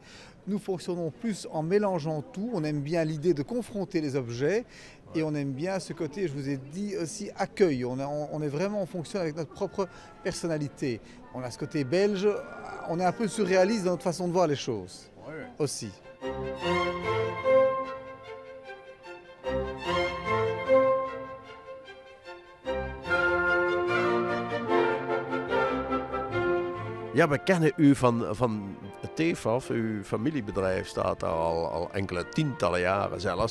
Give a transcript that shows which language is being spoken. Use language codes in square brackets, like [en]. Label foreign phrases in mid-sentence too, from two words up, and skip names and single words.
[fr] Nous fonctionnons plus en mélangeant tout. On aime bien l'idée de confronter les objets et on aime bien ce côté, je vous ai dit aussi, accueil. On fonctionne avec notre propre personnalité. On a ce côté belge, on est un peu surréaliste dans notre façon de voir les choses aussi. [nl] Ja, we kennen u van het TEFAF. Uw familiebedrijf staat daar al enkele tientallen jaren zelfs.